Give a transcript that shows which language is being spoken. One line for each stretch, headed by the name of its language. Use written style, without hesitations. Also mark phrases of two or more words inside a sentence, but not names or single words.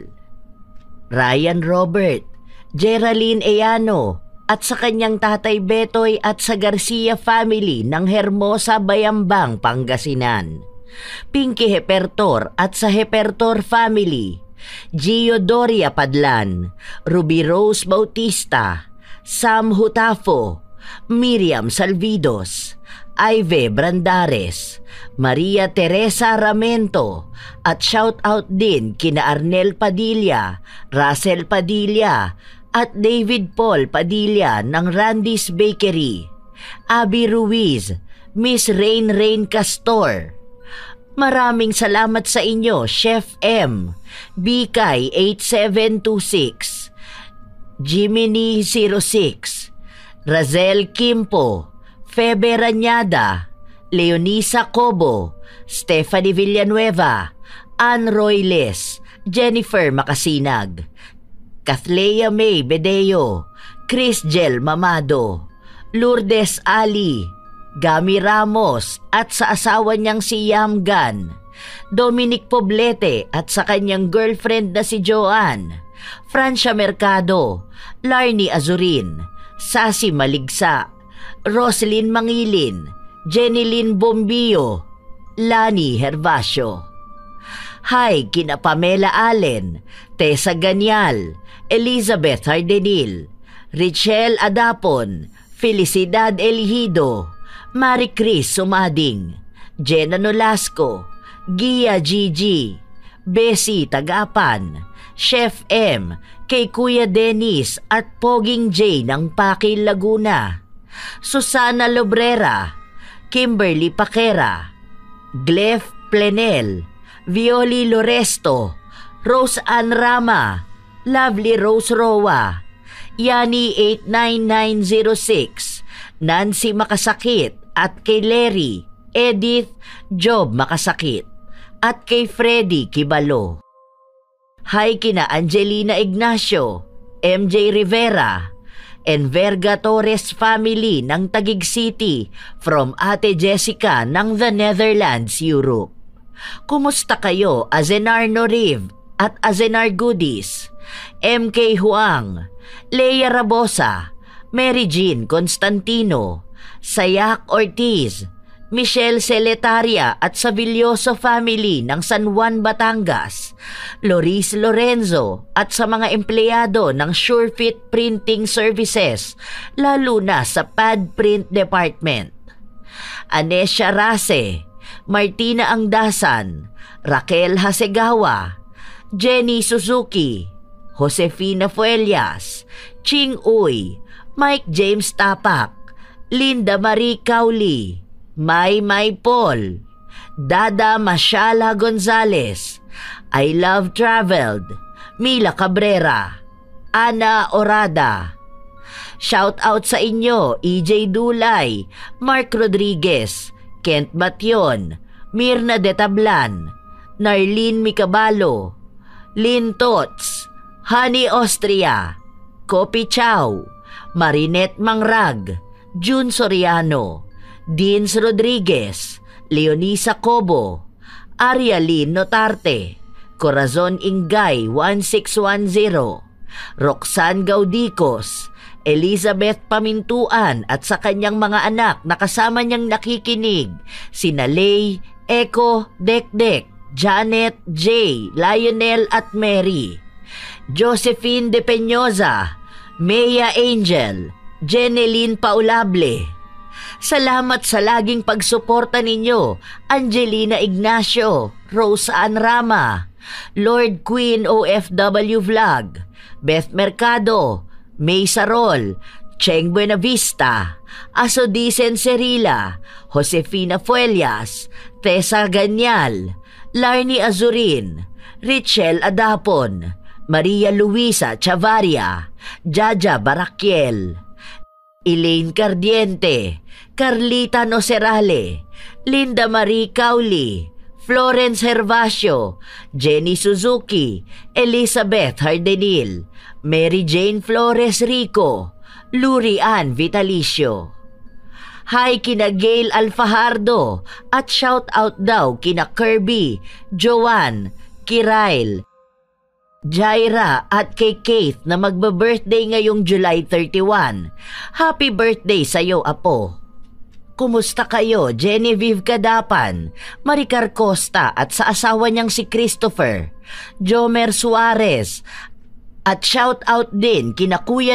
Filipino: Ryan Robert, Geraldine Eyano, at sa kanyang tatay Betoy at sa Garcia family ng Hermosa, Bayambang, Pangasinan. Pinky Hepertor at sa Hepertor family. Gio Doria Padlan, Ruby Rose Bautista, Sam Hutafo, Miriam Salvidos, Ive Brandares, Maria Teresa Ramento, at
English: shout out
Filipino: din kina Arnel Padilla, Russell Padilla, at David Paul Padilla ng Randy's Bakery, Abby Ruiz, Miss Rain Castor. Maraming salamat sa inyo, Chef M, Bikay 8726, Jiminy 06, Razel Kimpo, Febe Ranyada, Leonisa Cobo, Stephanie Villanueva, Ann Royles, Jennifer Makasinag, Kathleya May Bedeo, Chris Gel Mamado, Lourdes Ali, Gami Ramos at sa asawa niyang si Yamgan, Dominic Poblete at sa kanyang girlfriend na si Joanne, Francia Mercado, Larnie Azurin, Sasi Maligsa, Roselyn Mangilin, Jenilyn Bombio, Lani Hervasio. Hi kina Pamela Allen, Tessa Ganyal, Elizabeth Hardenil, Richelle Adapon, Felicidad Elihido, Marie Chris Sumading, Jenna Nolasco, Gia Gigi, Bessie Tagapan, Chef M, kay Kuya Dennis at Poging J ng Pakil, Laguna, Susana Lobrera, Kimberly Paquera, Glef Plenel, Violi Loresto, Rose Ann Rama, Lovely Rose Roa, Yani 89906, Nancy Makasakit at kay Larry, Edith, Job Makasakit at kay Freddy Kibalo. Hi kina Angelina Ignacio, MJ Rivera, and Verga Torres family ng Taguig City from Ate Jessica ng the Netherlands, Europe. Kumusta kayo, Azenar Noriv at Azenar Goodies, MK Huang, Leia Rabosa, Mary Jean Constantino, Sayak Ortiz, Michelle Celetaria at Savilloso family ng San Juan, Batangas, Loris Lorenzo at sa mga empleyado ng SureFit Printing Services, lalo na sa Pad Print Department. Anesha Rase, Martina Angdasan, Raquel Hasegawa, Jenny Suzuki, Josefina Fuelias, Ching Uy, Mike James Tapak, Linda Marie Cauli, May Paul, Dada Mashala Gonzales, I Love Traveled, Mila Cabrera, Ana Orada.
English: Shout out
Filipino: sa inyo, EJ Dulay, Mark Rodriguez, Kent Bation, Mirna De Tablan, Narlene Micabalo, Lynn Tots, Honey Austria, Kopi Chow, Marinette Mangrag, June Soriano, Deans Rodriguez, Leonisa Cobo, Arialyn Notarte, Corazon Ingay 1610, Roxanne Gaudicos, Elizabeth Pamintuan at sa kanyang mga anak na kasama niyang nakikinig, sina Lay, Echo, Dekdek, Janet, Jay, Lionel at Mary, Josephine De Peñosa, Mea Angel, Jeneline Paulable. Salamat sa laging pagsuporta ninyo, Angelina Ignacio, Rose Ann Rama, Lord Queen OFW Vlog, Beth Mercado, May Sarol, Cheng Buenavista, Asodicen Cerila, Josefina Fuelias, Tessa Ganyal, Larny Azurin, Richel Adapon, Maria Luisa Chavaria, Jaja Barakiel, Elaine Cardiente, Carlita Nocerale, Linda Marie Cauli, Florence Hervasio, Jenny Suzuki, Elizabeth Hardenil, Mary Jane Flores Rico, Luri Ann Vitalicio. Hi kina Gail Alfajardo at
English: shout out
Filipino: daw kina Kirby, Joanne, Kirail, Jaira at kay Keith na magba-birthday ngayong July 31.
English: Happy birthday
Filipino: sa'yo, Apo. Kumusta kayo, Genevieve Kadapan, Maricar Costa at sa asawa niyang si Christopher, Jomer Suarez, at
English: shout out
Filipino: din kina Kuya